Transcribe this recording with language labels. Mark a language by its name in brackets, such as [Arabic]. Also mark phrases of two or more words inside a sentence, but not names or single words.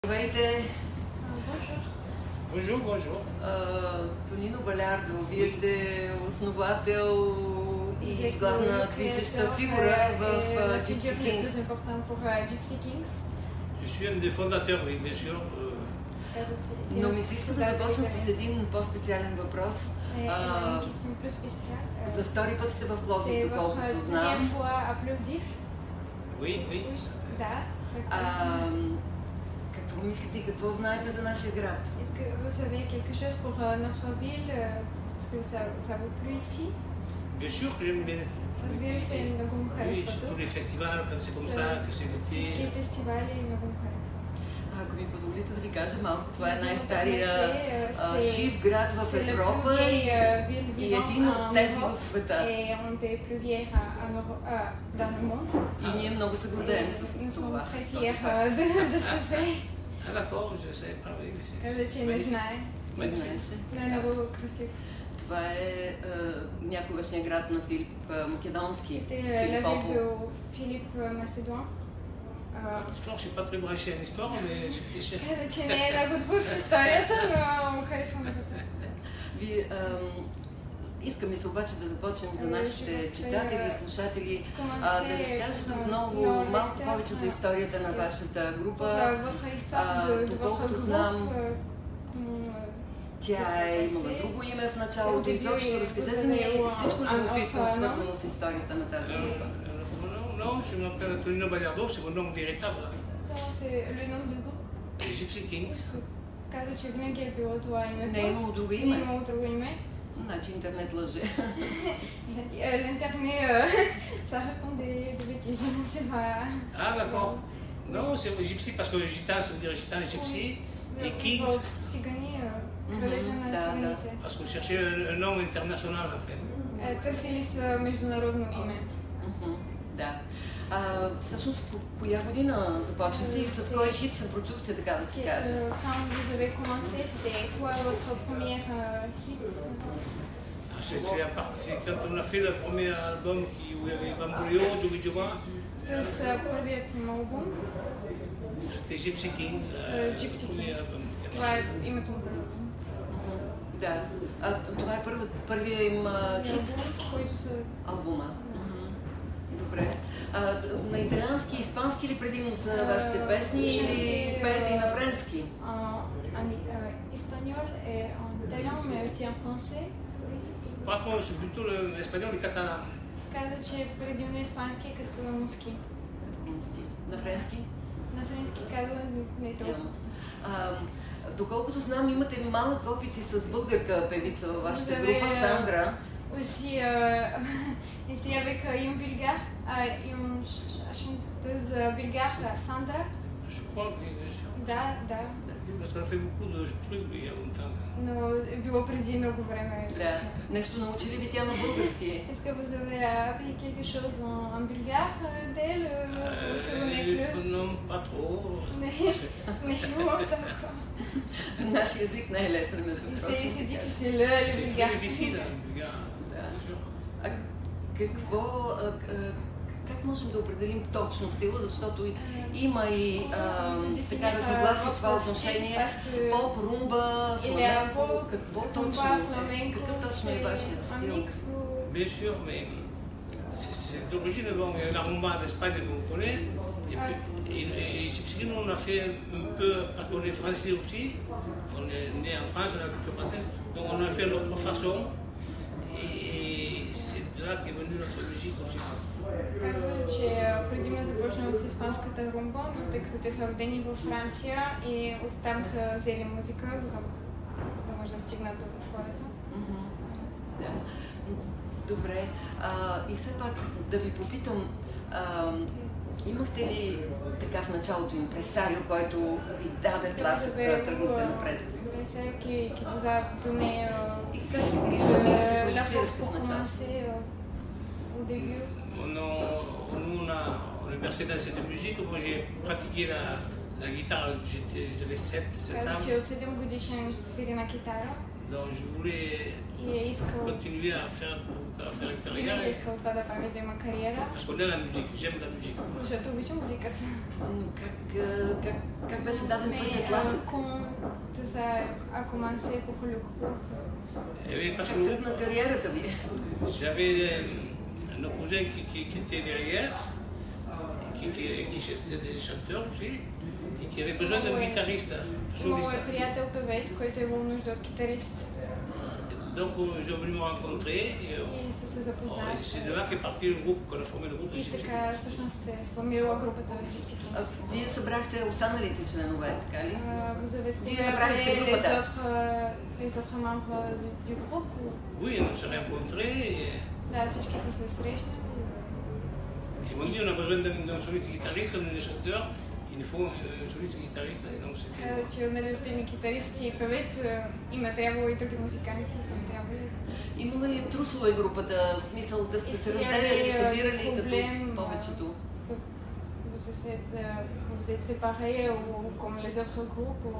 [Bulgarian] Здравейте! [French] Bonjour, bonjour. [Bulgarian] Тонино Балярдо, вие сте основател и главна движеща фигура в Gypsy Kings. [French] Je suis un des fondateurs, oui, bien sûr. [Bulgarian] Но ми се иска да започна с един по-специален въпрос. За втори път сте в Пловдив, доколкото знам. Oui, oui. Какво мислите и какво знаете за нашия град? [French] Est-ce que vous savez quelque chose pour notre ville? Est-ce que ça vous plaît ici? Bien sûr que j'aime bien. [Bulgarian] Разбира се, много му харесва [French] tous les festivals, quand c'est comme ça, que c'est [Bulgarian] всички [French] l'été. [Bulgarian] фестивали много му харесва. Ако ми позволите да ви кажа малко, това е най-стария жив град в Европа и един от тези в света. И ние много се гордеем с това. [French] Ah d'accord, je ne savais pas, oui, mais c'est... [Bulgarian] Каза, че не знае. Не знаеше. Не е много красив. Това е някогашния град на Филип Македонски. Филип Попов. Филип Macédoine. [French] L'histoire, je ne suis pas très branché en histoire, mais j'ai cherché. [Bulgarian] Каза, че не е много добър в историята, но му харесва много. Искам се обаче да започнем за нашите читатели и слушатели, да разкажете отново малко повече за историята на вашата група. Доколкото знам, тя е имала друго име в началото. Изобщо разкажете ни всичко любопитно, свързано с историята на тази група. [French] Non, je m'appelle Tonino Ballardo, c'est mon nom véritable. C'est le nom du groupe. Gypsy Kings. [Bulgarian] Каза, че винаги е било това името. Не е имало друго име. Не е имало друго име. Значи интернет лъже. [French] L'internet, ça raconte des bêtises, c'est pas... Ah d'accord. Non, c'est Gypsy parce que gitan, ça veut dire gitan, gypsy. Et Kings. [Bulgarian] Цигани, кралете на циганите. [French] Parce qu'on cherchait un nom international en fait. [Bulgarian] Търсили са международно име. Да. Всъщност, коя година започнахте и с кой хит се прочухте, така да се каже? [French] Quand vous avez commencé, c'était quoi votre premier hit? C'est quand on a fait le premier album où il y avait Bamboleo, Jogi Joba. [Bulgarian] С първият им албум. [French] C'était Gypsy Kings. Gypsy Kings. [Bulgarian] Това е името му първо. Да. Това е първия им хит? С който са... Албума. Добре. На италиански и испански ли предимно са вашите песни или пеете и на френски? [French] Espagnol et en italien, mais aussi en français. Par contre, c'est plutôt l'espagnol et catalan. [Bulgarian] Каза, че предимно испански и каталонски. Каталонски. На френски? На френски каза не толкова. Доколкото знам, имате малък опит и с българка певица във вашата група, Сандра. [French] Aussi, ici avec une bulgare, une chanteuse bulgare, Sandra. Je crois, oui, bien sûr. [Bulgarian] Да. [French] Parce qu'on a fait beaucoup de trucs il y a longtemps. [Bulgarian] Но е било преди много време. Да. Нещо научи ли ви тя на български? [French] Est-ce que vous avez appris quelque chose en bulgare d'elle? Ou vous souvenez plus? Non, pas trop. [Bulgarian] Не е било толкова. Нашия език не е лесен, между прочим. [French] C'est difficile, le bulgare. C'est très difficile, le bulgare. [Bulgarian] Как можем да определим точно стила, защото има и така разногласие в това отношение, поп, румба, фламенко, какво точно е, какъв точно е вашият стил? [French] Bien sûr, mais c'est d'origine, bon, il y a la rumba d'Espagne que vous connaissez, et Gypsy Kings, on a fait un peu, parce qu'on est français aussi, on est né en France, on a la culture française, donc on a fait notre façon, et c'est de là qu'est venue notre musique aussi. [Bulgarian] Казва, че предимно започнало с испанската румба, но тъй като те са родени във Франция и оттам са взели музика, за да може да стигнат до хората. Добре. И все пак да ви попитам, имахте ли така в началото импресарио, който ви даде тласък да тръгнете напред? [French] Импресарио qui vous a donné la force pour commencer au début? Nous, on est versé dans cette musique. Moi, j'ai pratiqué la guitare, j'avais 7 ans. [Bulgarian] Каза, че от 7 годишен ще свири на китара. [French] Donc, je voulais continuer à faire une carrière. Parce qu'on aime la musique, j'aime la musique. [Bulgarian] Как беше даден първият клас? [French] a commencé pour le groupe. [Bulgarian] Как на кариерата ви? [French] J'avais nos cousins qui étaient derrière, qui étaient des chanteurs aussi, et qui avaient besoin d'un guitariste soliste. [Bulgarian] Приятел певец, който е имал нужда от китарист. [French] Donc ils ont voulu me rencontrer et c'est de là qu'est parti le groupe, qu'on a formé le groupe. [Bulgarian] И така всъщност се сформирала групата Gypsy Kings. Вие събрахте останалите членове, така ли? Вие направихте групата. [French] Les autres membres du groupe? Oui, on s'est rencontrés. [Bulgarian] Да, всички са се срещнали. [French] Ils m'ont dit on a besoin d'un soliste guitariste, on est des chanteurs. Il nous faut un soliste guitariste, et donc c'était... [Bulgarian] Че нали сте китарист и певец, има трябвало и други музиканти, са трябвали. Имала ли трусова е групата, в смисъл да сте се разделяли, събирали като повечето? [French] Vous êtes séparés ou comme les autres groupes ou...